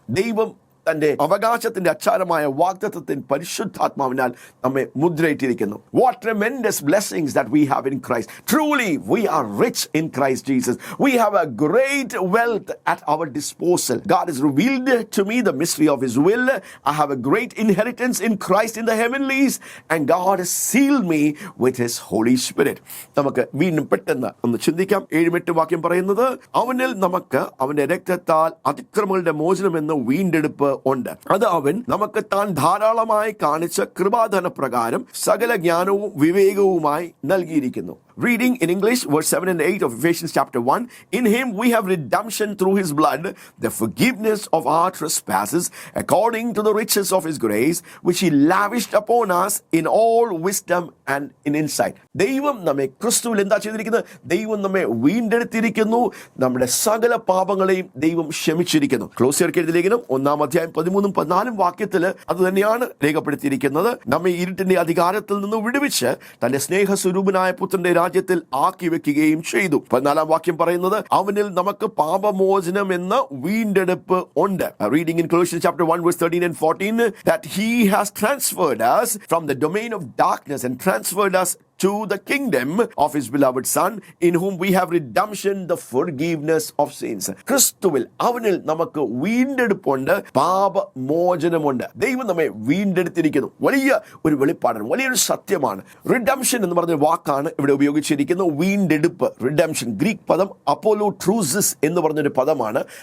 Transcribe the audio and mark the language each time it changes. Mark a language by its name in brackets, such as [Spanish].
[Malayalam] ദൈവം തന്റെ അവകാശത്തിന്റെ അച്ചാരമായ വാഗ്ദത്തത്തിൻ പരിശുദ്ധാത്മാവിനാൽ നമ്മെ മുദ്രയിട്ടിരിക്കുന്നു. [English] What tremendous blessings that we have in Christ. Truly we are rich in Christ Jesus. We have a great wealth at our disposal. God has revealed to me the mystery of His will. I have a great inheritance in Christ in the heavenlies, and God has sealed me with His Holy Spirit. [Malayalam] നമുക്ക് വീണ്ടും പെട്ടെന്ന് ഒന്ന് ചിന്തിക്കാം. 7-8 വാക്യം പറയുന്നത്, അവനിൽ നമുക്ക് അവന്റെ രക്തത്താൽ അതിക്രമങ്ങളുടെ മോചനം എന്ന വീണ്ടെടുപ്പ് ഉണ്ട്. അത് അവൻ നമുക്ക് താൻ ധാരാളമായി കാണിച്ച കൃപാധന പ്രകാരം സകല ജ്ഞാനവും വിവേകവുമായി നൽകിയിരിക്കുന്നു. [English] Reading in English, verse 7 and 8 of Ephesians chapter 1, in Him we have redemption through His blood, the forgiveness of our trespasses, according to the riches of His grace, which He lavished upon us in all wisdom and in insight. [Malayalam] ദൈവം നമ്മെ ക്രിസ്തുവിൽ എന്താ ചെയ്തിരിക്കുന്നത്? ദൈവം നമ്മെ വീണ്ടെടുത്തിരിക്കുന്നു. നമ്മുടെ സകല പാപങ്ങളെയും ദൈവം ക്ഷമിച്ചിരിക്കുന്നു. ക്ലോസിയർക്ക് എഴുതിയ ലേഖനം 1-13-14 വാക്യത്തിൽ അത് തന്നെയാണ് രേഖപ്പെടുത്തിയിരിക്കുന്നത്. നമ്മെ ഇരുട്ടിന്റെ അധികാരത്തിൽ നിന്ന് വിടുവിച്ച് തന്റെ സ്നേഹസ്വരൂപനായ പുത്രന്റെ രാജ്യത്തിൽ ആക്കി വെക്കുകയും ചെയ്തു. 14 വാക്യം പറയുന്നത്, അവനിൽ നമുക്ക് പാപമോചനം എന്ന വീണ്ടെടുപ്പ് ഉണ്ട്. [English] Reading in Colossians chapter 1 verse 13 and 14, that He has transferred us from the domain of darkness and transferred us to the kingdom of His beloved Son, in whom we have redemption, the forgiveness of sins. [Malayalam] ക്രിസ്തുവിൽ അവനിൽ നമുക്ക് വീണ്ടെടുപ്പുണ്ട്, പാപമോചനമുണ്ട്. ദൈവം നമ്മെ വീണ്ടെടുത്തിരിക്കുന്നു. വലിയ ഒരു വെളിപ്പാടാണ്, വലിയൊരു സത്യമാണ്. Redemption എന്ന് പറഞ്ഞ വാക്കാണ് ഇവിടെ ഉപയോഗിച്ചിരിക്കുന്നത്. വീണ്ടെടുപ്പ്, റിഡംഷൻ, ഗ്രീക്ക് പദം അപ്പോലോട്രൂസിസ് എന്ന് പറഞ്ഞൊരു പദമാണ്.